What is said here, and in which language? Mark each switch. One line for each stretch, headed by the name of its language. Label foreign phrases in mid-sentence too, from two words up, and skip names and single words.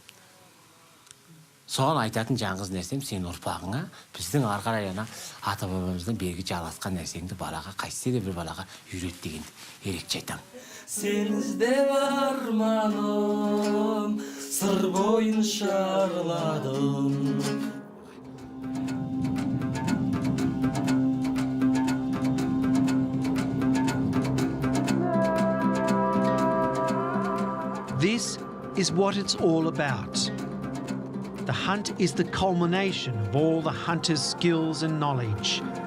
Kazakh: Соған айтатын жаңғыз нәрсем сен ұрпағыңа, біздің арқарай ана ата-бабамыздан бергі жалғасқан нәрсеңді балаға, қайсы де бір балаға үйрет дегенді ерекше айтам. Сен іздеп арманым, сыр бойын шарладым.
English: This is what it's all about. The hunt is the culmination of all the hunters' skills and knowledge.